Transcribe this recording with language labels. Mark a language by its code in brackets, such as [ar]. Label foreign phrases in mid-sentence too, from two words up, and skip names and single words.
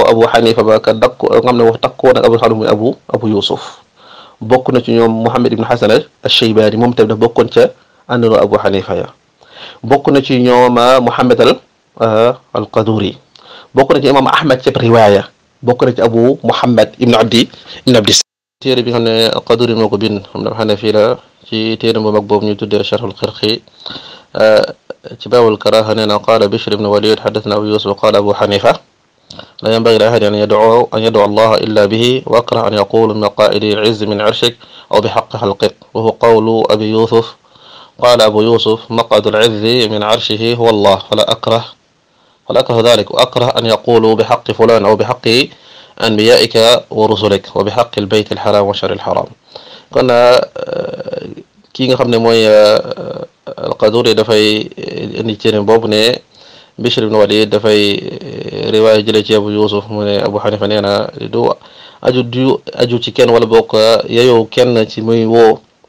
[wo] Abu Hanifa ba ka dakk nga xam ne wax takkoo nag Abu Hanifa muy Abu Yusuf bokk na ci ñoom Muhammad ibn Hasan al-Shaybani moom tamit daf bokkoon ca àndandoo Abu Hanifa ya bokk na ci ñoom Muhammad al-Qaduri bokk na ci imam Ahmad ci riwaaya bokk na ci Abu Muhammad ibn Abdi téere bi nga xam ne al-Qaduri moo ko bind xam ne Hanafi la ci téere bu mag boobu ñu tuddee Sharh al-Khirqi [ar] ci باب الكراهة [wo] nee na [ar] قال بشر بن الوليد حدثنا أبو يوسف قال أبو حنيفة لا ينبغي لأحد أن يدعو الله إلا به وأكره أن يقول من قائل العز من عرشك أو بحق خلقك وهو قول أبي يوسف قال أبو يوسف معقد العز من عرشه هو الله فلا أكره ذلك وأكره أن يقول بحق فلان أو بحق أنبيائك ورسلك وبحق البيت الحرام وشهر الحرام [wo] kon kii nga xam ne mooy al-Qaduri dafay indi ci boobu ne Bishr ibn Walid dafay riwaaya jëlee ci Abu Yusuf mu ne Abu Hanifa nee na du aju ci kenn wala bokk yeyoo kenn ci muy woo